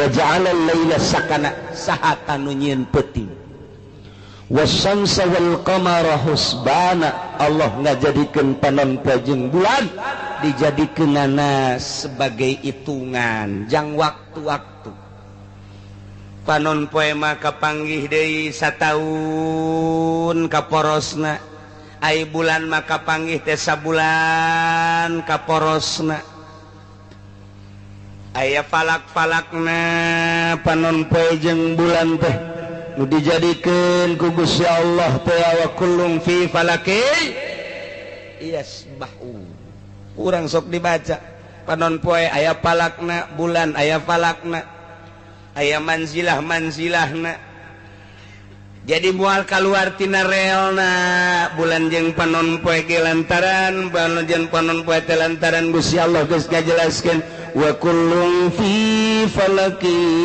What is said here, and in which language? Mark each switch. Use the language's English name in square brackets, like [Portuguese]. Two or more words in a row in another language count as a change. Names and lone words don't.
[Arabic] ja'alal laila sakana [Sundanese] saha nu nyieun peuting [Arabic] wasyamsa wal qamara husbana [Sundanese] Allah ngajadikeun panon poe jeung bulan dijadikeunana sebagai hitungan jang waktu-waktu panon poe mah kapanggih deui sataun kaporosna ai bulan maka panggih teh sabulan kaporosna aya falak-falakna panon poe jeung bulan teh nu dijadikeun ku Gusti Allah teh [Arabic] wa kullum fi falaki [Sundanese] yasbahu urang sok dibaca panon poe aya falakna bulan aya falakna aya manzilahna jadi mual keluar tina relna bulan jeung panon poe ge lantaran bulan jeung panon poe teh lantaran Gusti Allah geus ngajelaskeun [Arabic] wa kullun fi falaki